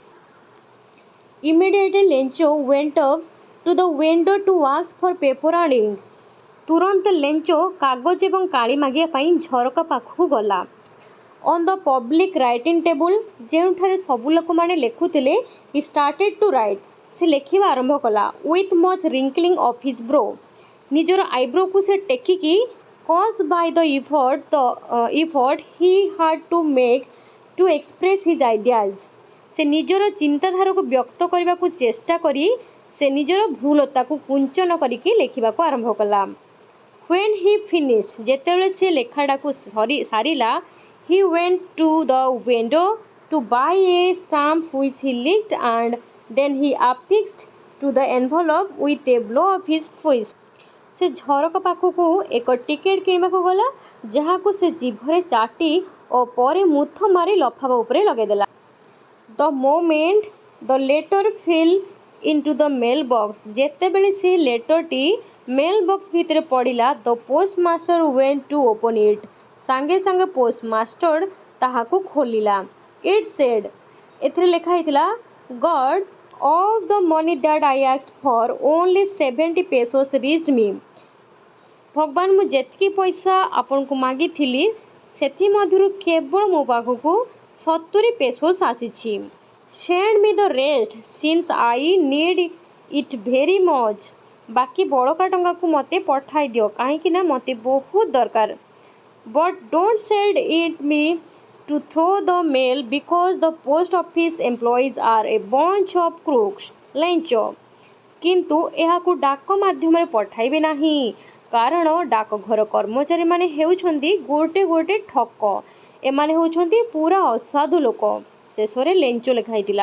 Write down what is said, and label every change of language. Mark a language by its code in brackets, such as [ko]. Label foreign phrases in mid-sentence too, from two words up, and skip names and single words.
[en] Immediately Lencho went up to the window to ask for paper and ink. [or] ତୁରନ୍ତ ଲେଞ୍ଚ କାଗଜ ଏବଂ କାଳି ମାଗିବା ପାଇଁ ଝରକା ପାଖକୁ ଗଲା. [en] On the public writing table [or] ଯେଉଁଠାରେ ସବୁ ଲୋକମାନେ ଲେଖୁଥିଲେ [en] he started to write. [or] ସେ ଲେଖିବା ଆରମ୍ଭ କଲା. [en] With much wrinkling of his brow. [or] ନିଜର ଆଇବ୍ରୋକୁ ସେ ଟେକିକି [en] caused by the effort he had to make to express his ideas. [or] ସେ ନିଜର ଚିନ୍ତାଧାରାକୁ ବ୍ୟକ୍ତ କରିବାକୁ ଚେଷ୍ଟା କରି ସେ ନିଜର ଭୁଲତାକୁ କୁଞ୍ଚନ କରିକି ଲେଖିବାକୁ ଆରମ୍ଭ କଲା. [en] When he finished, [or] ଯେତେବେଳେ ସେ ଲେଖାଟାକୁ ସାରିଲା [en] he went to the window to buy a stamp which he licked and then he affixed to the envelope with a blow of his fist. [or] ସେ ଝରକା ପାଖକୁ ଏକ ଟିକେଟ୍ କିଣିବାକୁ ଗଲା ଯାହାକୁ ସେ ଜିଭରେ ଚାଟି ଓ ପରେ ମୁଥ ମାରି ଲଫାଫା ଉପରେ ଲଗାଇଦେଲା. [en] The moment the letter fell into the mail box. [or] ଯେତେବେଳେ ସେ ଲେଟରଟି [en] mail box [or] ଭିତରେ ପଡ଼ିଲା [en] the postmaster went to open it. [or] ସାଙ୍ଗେ ସାଙ୍ଗେ ପୋଷ୍ଟମାଷ୍ଟର ତାହାକୁ ଖୋଲିଲା. [en] It said. [or] ଏଥିରେ ଲେଖା ହେଇଥିଲା [en] God of the money that I asked for only 70 pesos reached me. [or] ଭଗବାନ ମୁଁ ଯେତିକି ପଇସା ଆପଣଙ୍କୁ ମାଗିଥିଲି ସେଥିମଧ୍ୟରୁ କେବଳ ମୋ ପାଖକୁ 70 pesos ଆସିଛି. [en] Send me the rest since I need it very much. [or] ବାକି ବଳକା ଟଙ୍କାକୁ ମୋତେ ପଠାଇ ଦିଅ କାହିଁକି ନା ମୋତେ ବହୁତ ଦରକାର. [en] But don't send it me to throw the mail because the post office employees are a bunch of crooks. [or] ଲେଞ୍ଚ କିନ୍ତୁ ଏହାକୁ ଡାକ ମାଧ୍ୟମରେ ପଠାଇବେ ନାହିଁ କାରଣ ଡାକଘର କର୍ମଚାରୀମାନେ ହେଉଛନ୍ତି ଗୋଟେ ଠକ. ଏମାନେ ହେଉଛନ୍ତି ପୁରା ଅସାଧୁ ଲୋକ. ଶେଷରେ ଲେଞ୍ଚ ଲେଖା ହେଇଥିଲା.